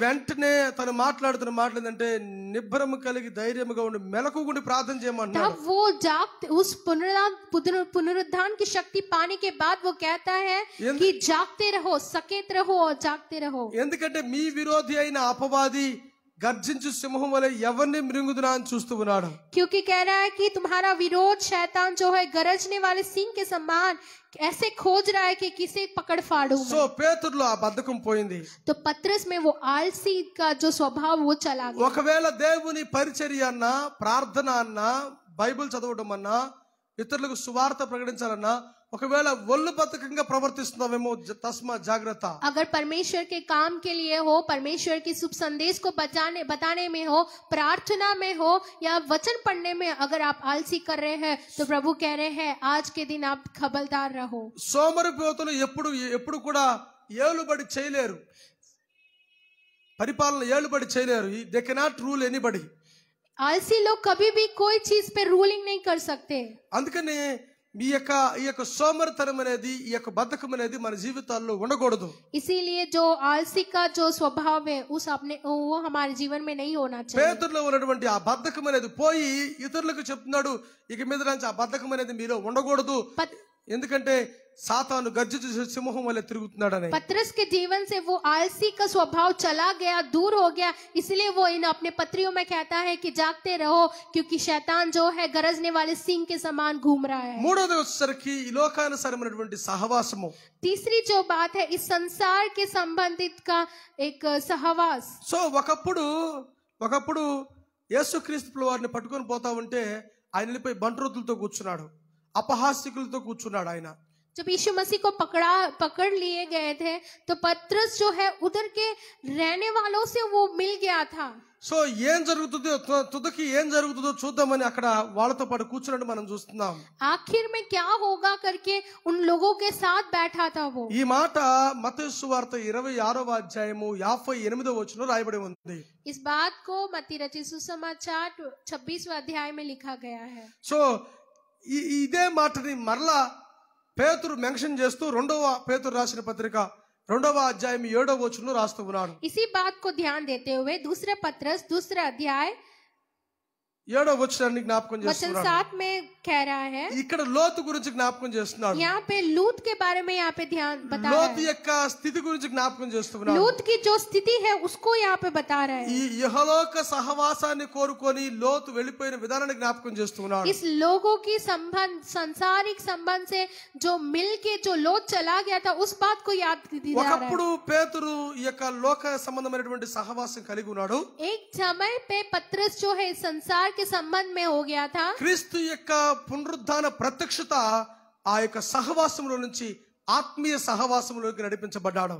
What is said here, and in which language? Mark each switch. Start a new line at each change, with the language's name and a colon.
Telugu: వెంటనే తను మాట్లాడుతున్న మాటలు ఏంటంటే నిబ్బరము కలిగి ధైర్యముగా ఉండి మెలకుగుండి ప్రార్థన చేయమన్నాడు.
Hindi: तब वो जागते उस पुनरुत्थान की शक्ति पाने के बाद वो कहता है कि जागते रहो, सचेत रहो और जागते रहो.
Telugu: ఎందుకంటే మీ విరోధి అయిన అపవాది గర్జించు సింహం వలె ఎవరిని మృంగుదునా అని చూస్తూ ఉన్నాడు.
Hindi: क्योंकि कह रहा है कि तुम्हारा विरोध शैतान जो है गरजने वाले सिंह के समान ऐसे खोज रहा है कि किसे पकड़ फाड़ूं
Telugu: సో
Hindi: मैं.
Telugu: పేతురులో ఆ బద్ధకం పోయింది.
Hindi: तो पत्रस में वो आलसी का जो स्वभाव वो चला गया.
Telugu: ఒకవేళ దేవుని పరిచర్య అన్నా, ప్రార్థన అన్నా, బైబిల్ చదవడం అన్నా, ఇతరులకు సువార్త ప్రకటించాలన్నా ఒకవేళ ఒళ్ళు బద్ధకంగా ప్రవర్తిస్తున్నావేమో తస్మా జాగ్రత్త.
Hindi: अगर परमेश्वर के काम के लिए हो, परमेश्वर की शुभ संदेश को बताने में हो, प्रार्थना में हो या वचन पढ़ने में अगर आप आलसी कर रहे हैं तो प्रभु कह रहे हैं आज के दिन आप खबरदार रहो.
Telugu: సోమరిపోతులు ఎప్పుడు కూడా ఏలుబడి చేయలేరు, పరిపాలన ఏలుబడి చేయలేరు.
English: They cannot rule anybody.
Hindi: आलसी लोग कभी भी कोई चीज पे रूलिंग नहीं कर सकते.
Telugu: అందుకని ఈ యొక్క సోమరితనం అనేది, ఈ యొక్క బద్ధకం అనేది మన జీవితాల్లో ఉండకూడదు.
Hindi: इसीलिए जो आलसी का जो स्वभाव है वो हमारे जीवन में नहीं होना चाहिए.
Telugu: పేతురులో ఉన్నటువంటి ఆ బద్ధకం అనేది పోయి ఇతరులకు చెప్తున్నాడు, ఇక మీద నుంచి ఆ బద్ధకం అనేది మీలో ఉండకూడదు. ఎందుకంటే సాతాను గర్జించు సింహం వలె తిరుగుతున్నాడని.
Hindi: पतरस के जीवन से वो आलसी का स्वभाव चला गया, दूर हो गया. इसलिए वो इन अपने पत्रियों में कहता है कि जागते रहो क्योंकि शैतान जो है गरजने वाले सिंह के समान घूम रहा है.
Telugu: మూడోది వచ్చేసరికి ఈ లోకానుసారమైనటువంటి సహవాసము.
Hindi: तीसरी जो बात है इस संसार के संबंधित का एक सहवास.
Telugu: సో ఒకప్పుడు యేసుక్రీస్తు వారిని పట్టుకొని పోతా ఉంటే ఆయన వెళ్ళిపోయి బంట్రోతులతో కూర్చున్నాడు, అపహాస్యకులతో కూర్చున్నాడు ఆయన.
Hindi: जब यीशु मसीह को पकड़ लिए गए थे तो पतरस जो है उधर के रहने वालों से वो मिल गया था.
Telugu: సో ఏం జరుగుతుందో తుదకి ఏం జరుగుతుందో చూద్దామని అక్కడ వాళ్ళతో పాటు కూర్చున్నట్టు మనం చూస్తున్నాం.
Hindi: आखिर में क्या होगा करके उन लोगों के साथ बैठा था वो.
Telugu: ఈ మాట మత్తయి సువార్త 26వ అధ్యాయము 58వ వచనంలో రాయబడి ఉంది.
Hindi: इस बात को मत्ती रचित सुसमाचार 26वें अध्याय में लिखा गया है.
Telugu: సో ఇదే మాటని మరలా పేతురు మెన్షన్ చేస్తూ 2వ పేతురు రాసిన పత్రిక 2వ అధ్యాయం 7వ వచనంలో రాస్తూ ఉన్నాడు.
Hindi: इसी बात को ध्यान देते हुए दूसरे पत्रस दूसरा अध्याय
Telugu: 7వ వచనాన్ని జ్ఞాపకం
Hindi: वचन
Telugu: చేస్తున్నాడు.
Hindi: 7 में कह रहा है.
Telugu: ఇక్కడ లోతు గురించి జ్ఞాపకం చేస్తున్నాడు.
Hindi: यहाँ पे लूत के बारे में यहाँ पे ध्यान बता रहा
Telugu: లోతు
Hindi: है.
Telugu: యొక్క స్థితి గురించి జ్ఞాపకం చేస్తున్నాడు.
Hindi: लूत की जो स्थिति है उसको यहाँ पे बता रहा
Telugu: ఈ
Hindi: है.
Telugu: యెహోలోక సహవాసాన్ని కోరుకొని లోతు వెళ్ళిపోయిన విధానాన్ని జ్ఞాపకం చేస్తున్నాడు.
Hindi: इस लोगों की सांसारिक संबंध से जो मिल के जो लोत चला गया था उस बात को याद दिला रहा है.
Telugu: ఒకప్పుడు పేతురు ఈ యొక్క లోక సంబంధమైనటువంటి సహవాసం కలిగి ఉన్నాడు.
Hindi: एक समय पे पतरस जो है संसार के संबंध में हो गया था.
Telugu: క్రీస్తు యొక్క పునరుద్ధాన ప్రత్యక్షత ఆ యొక్క సహవాసంలో నుంచి ఆత్మీయ సహవాసంలోకి నడిపించబడ్డాడు.